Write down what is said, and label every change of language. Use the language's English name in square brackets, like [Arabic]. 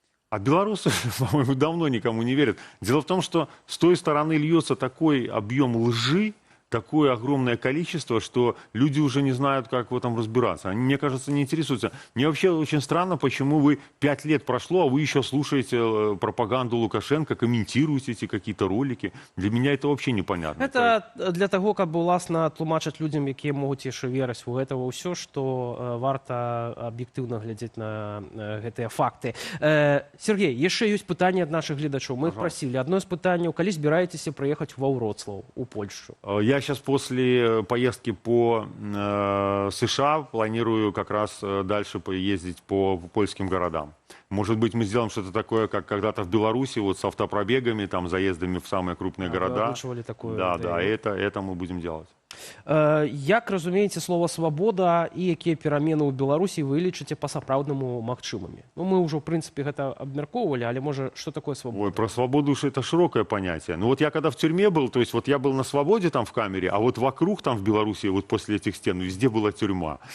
[Russian] А белорусы, по-моему, давно никому не верят. Дело в том, что с той стороны льется такой объем лжи, такое огромное количество, что люди уже не знают, как в этом разбираться. Они, мне кажется, не интересуются. Мне вообще очень странно, почему вы 5 лет прошло, а вы еще слушаете пропаганду Лукашенко, комментируете эти какие-то ролики. Для меня это вообще непонятно. Это для того, [Belarusian] каб уласна тлумачыць людям, якія могуць яшчэ верыць у гэтага ўсё, што варта аб'ектыўна глядзець на гэтыя факты. Сергей, яшчэ ёсць пытанне ад нашых гледачоў. Мы іх прасілі. Адно з пытанняў, калі збіраецеся прыехаць ва Вроцлаў, у Польшу? [Russian] Я сейчас после поездки по США планирую как раз дальше поездить по польским городам. Может быть, мы сделаем что-то такое, как когда-то в Беларуси, вот с автопробегами, там, заездами в самые крупные города. Такое, да, это мы будем делать. [Belarusian] Як разумееце слово «свабода» і якія перамены ў Беларусі вы лічыце па-сапраўднаму магчымымі? Ну, мы ўжо, [Russian] в принципе, [Belarusian] гэта абмяркоўвалі, але, можа, [Russian] что такое [Belarusian] свабода? [Russian] Ой, про свободу уж это широкое понятие. Ну, вот я когда в тюрьме был, то есть вот я был на свободе там в камере, а вот вокруг там в Беларуси, вот после этих стен, везде была тюрьма.